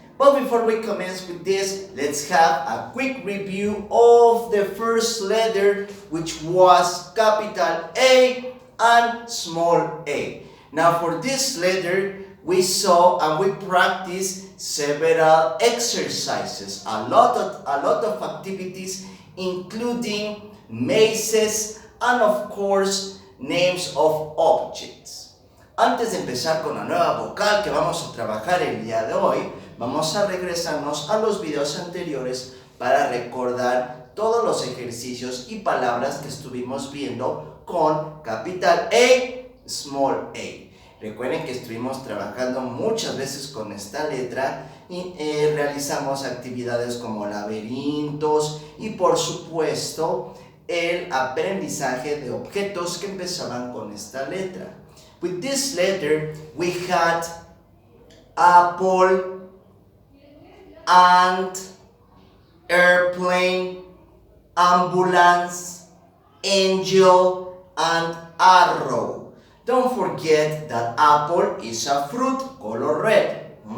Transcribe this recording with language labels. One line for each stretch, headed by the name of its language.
English: But before we commence with this, let's have a quick review of the first letter, which was capital A and small a. Now, for this letter, we saw and we practiced several exercises, a lot of activities, including mazes and of course names of objects.
Spanish: Antes de empezar con la nueva vocal que vamos a trabajar el día de hoy, vamos a regresarnos a los videos anteriores para recordar todos los ejercicios y palabras que estuvimos viendo con
English: capital A, small a.
Spanish: Recuerden que estuvimos trabajando muchas veces con esta letra y realizamos actividades como laberintos y por supuesto el aprendizaje de objetos que empezaban con esta letra.
English: With this letter we had apple, ant, airplane, ambulance, angel, and arrow. Don't forget that apple is a fruit, color red.